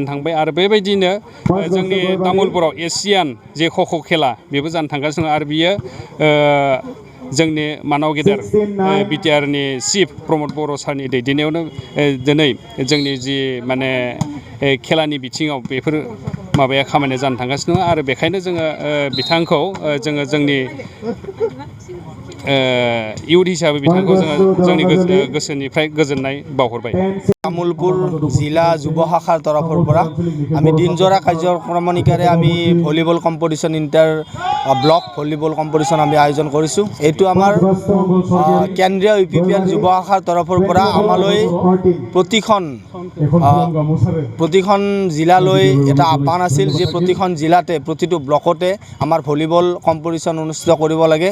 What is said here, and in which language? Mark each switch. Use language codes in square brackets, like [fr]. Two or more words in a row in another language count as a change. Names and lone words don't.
[brx] थांबाय आरो बेबायदिनो जोंनि तामुलपुराव एसियान जे ख'ख' खेला बेबो जानो थांगासिनो दं आरो बियो जोंनि मानाव गेदेर BTR नि चिफ प्रमद बर' सारनि दैदेननायावनो दिनै जोंनि जि माने खेलानि बिथिङाव बेफोर माबाया खामानिया जानो थांगासिनो दङ आरो बेखायनो जोङो बिथांखौ जोङो जोंनि इउथ हिसाबै बिथांखौ जोङो जोंनि गोसोनिफ्राय गोजोननाय बावहरबाय। [as] तामुलपुर जिला যুৱ শাখাৰ তৰফৰ পৰা আমি দিনজোৰা কাৰ্যক্ৰমণিকাৰে আমি ভলিবল কম্পিটিশ্যন ইণ্টাৰ ব্লক ভলিবল কম্পিটিশ্যন আমি আয়োজন কৰিছোঁ। এইটো আমাৰ কেন্দ্ৰীয় UPPL যুৱ শাখাৰ তৰফৰ পৰা আমালৈ প্ৰতিখন জিলালৈ এটা আহ্বান আছিল যে প্ৰতিখন জিলাতে প্ৰতিটো ব্লকতে আমাৰ ভলিবল কম্পিটিশ্যন অনুষ্ঠিত কৰিব লাগে।